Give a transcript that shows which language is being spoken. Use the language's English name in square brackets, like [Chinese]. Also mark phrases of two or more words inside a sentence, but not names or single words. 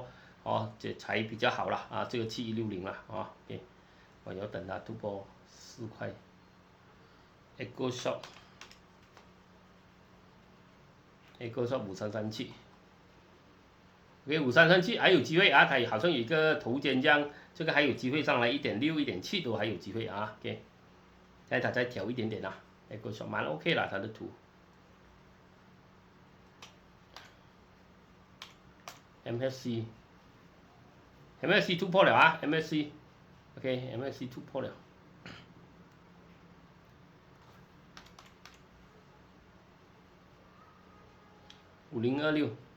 [Chinese] 哦，這才比較好了啊，這個7160了啊，對，我要等它突破4塊。Echo Shop 5337 ，OK 5337還有機會啊，它好像有一個頭肩這樣，這個還有機會上來1.6、1.7都還有機會啊 ，OK， 現在它再調一點點啦 ，Echo Shop 蠻 OK 了，它的圖。MSC 突破了啊 ，MSC，OK，MSC 突破了。5026，